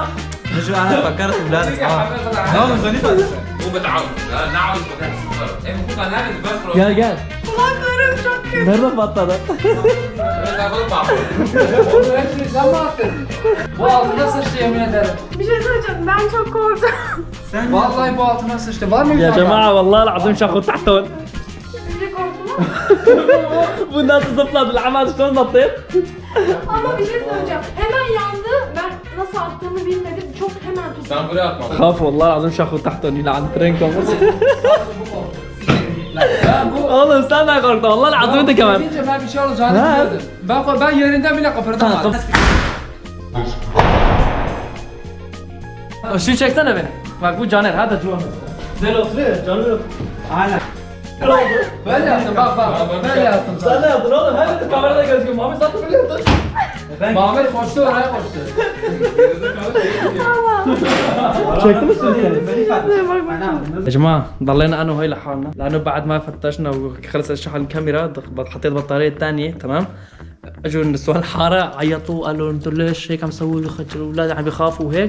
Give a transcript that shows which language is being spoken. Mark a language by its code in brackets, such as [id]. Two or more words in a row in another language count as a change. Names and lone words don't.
[ar] شو انا فكرت اولاد اصحاب مو بتعود. لا نعود ايه المفروض انا بس قال قال مرة بطلت. [tr] Bu altına sıçtı yemin ederim. Bir şey söyleyeceğim. Ben çok korktum. Vallahi bu altına sıçtı. Var mı bir [ar] يا [tr] tane? [ar] جماعة والله العظيم شاخد تحتهم. [tr] Bir şey korktum ama. Bu nasıl zıpladı? [ar] العمل شلون نطيت؟ [tr] Ama bir şey söyleyeceğim. Hemen yandı. Ben nasıl attığımı bilmedim. Çok hemen tuttum. Sen buraya atma. [ar] خاف والله العظيم شاخد تحتهم يلعن ترينكم. [tr] Oğlum sen de korktun. [ar] والله العظيم انت كمان. [tr] Deyince ben bir şey olacağını Ha. biliyordum. Ben yerinden bile kıpırdamadım. Şu çeksene beni. Bak bu Caner. Hadi Caner. Güzel oturuyor. Caner. Aynen. Ne oldu? Böyle yaptım bak. Böyle yaptım Sen sana. ne yaptın oğlum? Hadi kamerada gözüküyor. Muhammed zaten böyle yaptı. Muhammed koştu oraya koştu. [ar] شكت مسؤولية يا جماعة ضلينا أنا وهي لحالنا لأنه بعد ما فتشنا وخلص شحن الكاميرا حطيت البطارية الثانية تمام. اجوا النسوان الحارة عيطوا قالوا انتوا ليش هيك عم تسووا الاولاد عم بيخافوا وهيك.